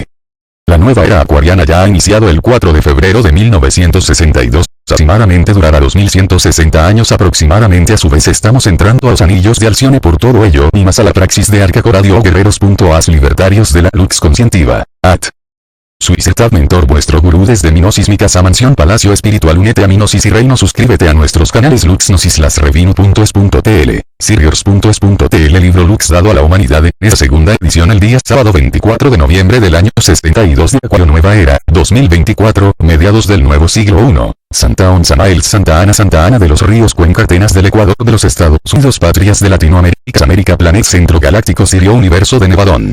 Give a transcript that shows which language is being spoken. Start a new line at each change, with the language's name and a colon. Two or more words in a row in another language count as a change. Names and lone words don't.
Spanish: La nueva era acuariana ya ha iniciado el 4 de febrero de 1962, aproximadamente durará 2160 años aproximadamente, a su vez estamos entrando a los anillos de Alcione, por todo ello y más a la praxis de Arca Corad o guerreros. As libertarios de la Lux conscientiva, at Suicetad mentor, vuestro gurú desde mi gnosis, mi casa, mansión, palacio espiritual, únete a mi gnosis y reino, suscríbete a nuestros canales Lux Gnosis, lasrevinu.es.tl, Sirius.es.tl, libro Lux dado a la humanidad, en esta segunda edición el día sábado 24 de noviembre del año 62 de Acuario, nueva era, 2024, mediados del nuevo siglo I. Santa On Samael, Santa Ana de los Ríos, Cuenca, Atenas del Ecuador de los Estados Unidos, patrias de Latinoamérica, América, Planet Centro Galáctico, Sirio, universo de Nevadón.